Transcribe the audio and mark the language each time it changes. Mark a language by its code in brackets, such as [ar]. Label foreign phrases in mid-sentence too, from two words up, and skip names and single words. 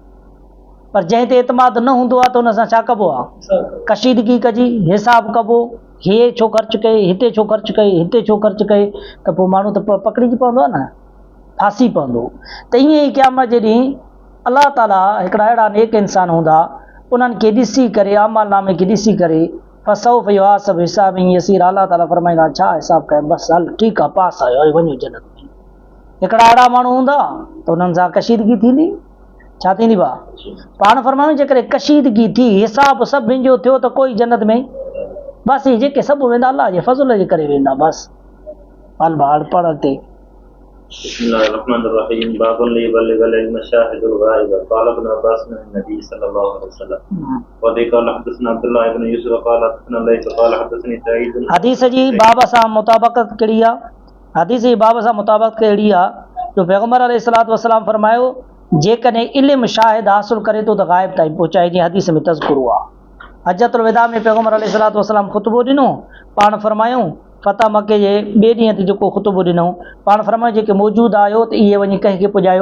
[sd] पर जंहिं ते एतमाद न हूंदो आहे त उन सां छा कबो आहे, कशीदगी कजी, हिसाब कबो, हे छो ख़र्चु कए, हिते छो ख़र्चु कए, हिते छो ख़र्चु कए, त पोइ माण्हू त पकड़िजी पवंदो आहे न, फासी पवंदो। त ईअं ई क़यामत जे ॾींहुं अल्लाह ताला हिकिड़ा अहिड़ा नेक इंसान हूंदा, उन्हनि खे ॾिसी करे, अमलनामे खे ॾिसी करे, [ar] فسوف يحاسب حسابا يسيرا, [sd] अल्लाह ताला फरमाईंदा छा हिसाब कयो, बसि हल ठीकु आहे, पास आयो, वञो जन्नत में। हिकिड़ा अहिड़ा माण्हू हूंदा त उन्हनि सां कशीदगी थींदी, छा थींदी भाउ? पाण फरमायूं जेकॾहिं कशीदगी थी, हिसाब सभिनि जो थियो त कोई जन्नत में बसि जेके सभु वेंदा अलाह जे फज़ल जे करे वेंदा बसि। हल भाउ पढ़ अॻिते। [ar] بسم الله الرحمن الرحيم. باب ليبلغ العلم الشاهد الغائب. قال ابن عباس عن النبي صلى الله عليه وسلم. وقال حدثنا عبد الله بن يوسف قال حدثنا ليث قال حدثني سعيد. [sd] हदीस जी बाब सां मुताबिक़त कहिड़ी आहे? हदीस जी बाब सां मुताबिक़त कहिड़ी आहे जो पैगम्बर [ar] عليه الصلاة والسلام [sd] फरमायो जेकॾहिं इल्म शाहिद हासिल करे थो त गाइब ताईं पहुचाए, जीअं हदीस में तज़कुरो आहे। हजतुल विदा में पैगम्बर [ar] عليه الصلاة والسلام [sd] ख़ुतबो ॾिनो, पाण फरमायूं फतह मके जे ॿिए ॾींहं ते जेको ख़ुतबो ॾिनो, पाण फरमायूं जेके मौजूदु आयो त इहे वञी कंहिंखे पुॼायो?